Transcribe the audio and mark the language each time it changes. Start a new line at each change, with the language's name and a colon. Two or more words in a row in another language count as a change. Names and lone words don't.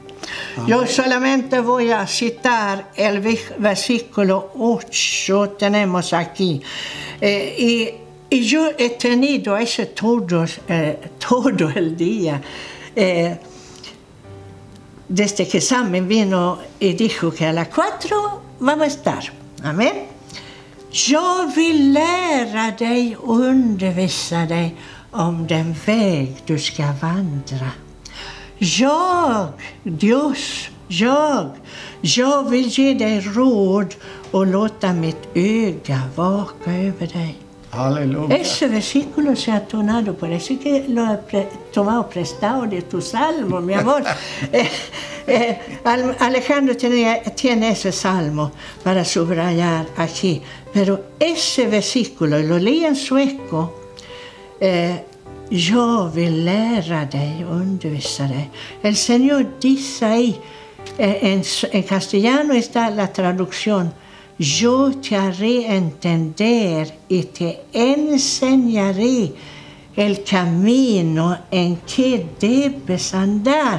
Spanish: Yo solamente voy a citar el versículo 8, tenemos aquí. Y Y yo he tenido ese todo el día. Desde que Sam vino y dijo que a las 4 vamos a estar. Amen.
Swedish: Jag vill lära dig och undervisa dig om den väg du ska vandra. Jag vill ge dig råd och låta mitt öga vaka över dig.
Spanish: Aleluya. Ese versículo se ha tonado, parece que lo he tomado prestado de tu salmo, mi amor. Alejandro tiene ese salmo para subrayar aquí, pero ese versículo, lo leí en sueco,
Swedish: yo vill lära dig och undervisa dig.
Spanish: El Señor dice ahí, en castellano está la traducción, yo te haré entender y te enseñaré el camino en que debes andar.